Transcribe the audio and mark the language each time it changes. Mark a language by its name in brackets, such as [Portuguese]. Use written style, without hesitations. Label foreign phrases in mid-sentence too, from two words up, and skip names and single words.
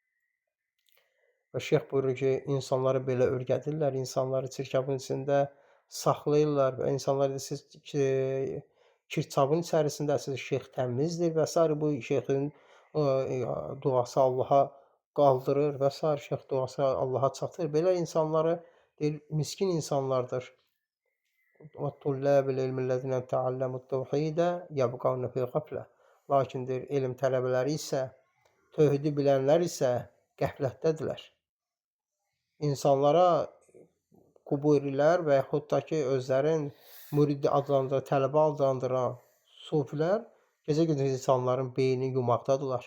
[Azerbaijani] Və şeyx buyurur ki, insanları belə öyrədirlər, insanları çirkabın içində saxlayırlar və insanlar siz kirçabın içərisindəsiz, şeyx təmizdir və s. Bu şeyxin duası Allaha qaldırır və s. Şeyx duası Allaha çatır. Belə insanları deyir, miskin insanlardır. [Arabic] وَالطُّلَّابِ الْعِلْمِ الَّذِينَ تَعَلَّمُوا التَّوْحِيدَ يَبْقَوْنَ فِي غَفْلَةٍ. [Azerbaijani] Lakin deyir, elm tələbələri isə, tövhidi bilənlər isə qəflətdədirlər. İnsanlara Quburilər və yaxud da ki, özlərin mürid adlandıran, tələbə adlandıran sufilər gecə-gündüz insanların beynini yumaqdadırlar.